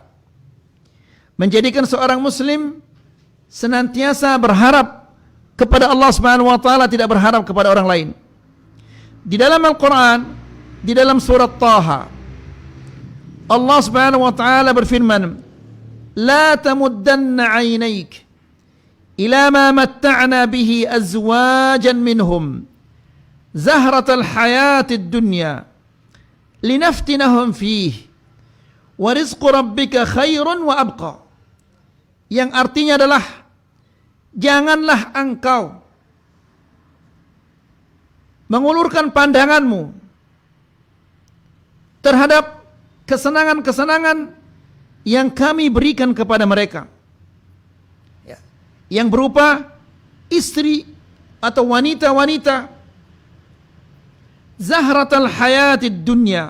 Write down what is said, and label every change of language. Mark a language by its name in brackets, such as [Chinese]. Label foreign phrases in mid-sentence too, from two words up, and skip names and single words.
[Indonesian] Menjadikan seorang muslim senantiasa berharap kepada Allah [Arabic] سبحانه وتعالى, [Indonesian] tidak berharap kepada orang lain. Di dalam Al-Qur'an, di dalam surat Taha, Allah [Arabic] سبحانه وتعالى [Indonesian] berfirman, [Arabic] "لا تمدن عينيك إلى ما متعنا به أزواجا منهم زهرة الحياة الدنيا لنفتنهم فيه ورزق ربك خير وأبقى." [Indonesian] Yang artinya adalah, janganlah engkau mengulurkan pandanganmu terhadap kesenangan-kesenangan yang kami berikan kepada mereka, yang berupa istri atau wanita-wanita [Arabic] زهرة الحياة الدنيا.